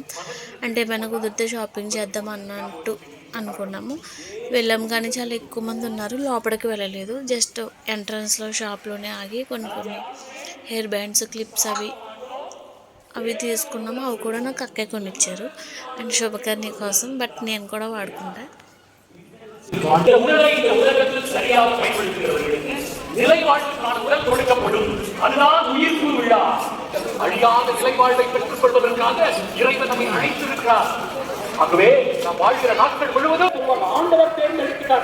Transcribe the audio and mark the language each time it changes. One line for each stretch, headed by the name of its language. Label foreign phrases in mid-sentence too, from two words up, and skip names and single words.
Telugu: అంటే ఏమైనా కుదిరితే షాపింగ్ చేద్దాం అన్నట్టు అనుకున్నాము. వెళ్ళాము కానీ చాలా ఎక్కువ మంది ఉన్నారు, లోపలికి వెళ్ళలేదు. జస్ట్ ఎంట్రన్స్లో షాప్లోనే ఆగి కొన్ని కొన్ని
English: hair bands,
Telugu: క్లిప్స్ అవి తీసుకున్నాము. అవి కూడా నాకు అక్కయ్య కొనిచ్చారు అండ్ శుభకర్ణి కోసం. బట్ నేను కూడా వాడుకుంటా.
Tamil: சரியாக பயன்படுத்துகிறவர்களுக்கு நிலைவாழ்வுக்கான உடல் கொடுக்கப்படும். அதுதான் உயிர்ப்பு விழா. அழியாத நிலைவாழ்வை பெற்றுக் கொள்வதற்காக இறைவன் நம்மை அழைத்திருக்கிறார். ஆகவே நாம் வாழ்கிற நாட்கள் முழுவதும் ஆண்டவர் தேர்ந்தெடுக்கிறார்.